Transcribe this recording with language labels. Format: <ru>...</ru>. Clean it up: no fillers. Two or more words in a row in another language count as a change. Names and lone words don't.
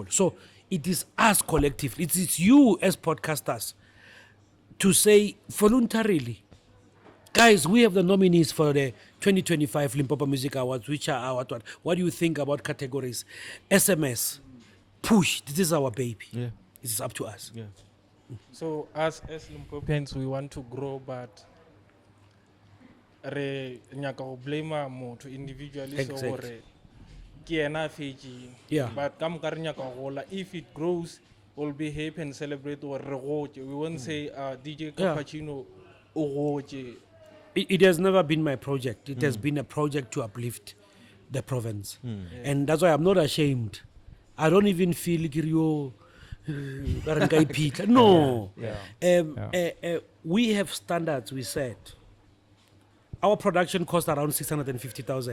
<en>So it is us collectively, it is you as podcasters to say voluntarily, guys, we have the nominees for the 2025 Limpopo Music Awards, which are our what do you think about categories? SMS, push, this is our baby. It is up to us. So us as Limpopians, we want to grow, but</en> <nso>re nyaka go blame motho</nso> <en>individually. So Exactly.</en> <nso>re ke ena fetšeng.</nso> <en>Yeah.</en> <nso>But ka moka re nyaka go gola.</nso> <en>If it grows, we'll be happy and celebrate or</en> <nso>re gotše.</nso> <en>We won't say DJ Yeah.</en> <nso>Cappuccino o gotše.</nso> <en>It has never been my project. It has been a project to uplift the province. And that's why I'm not ashamed. I don't even feel no. We have standards, we said. Our production costs around 650,000.</en>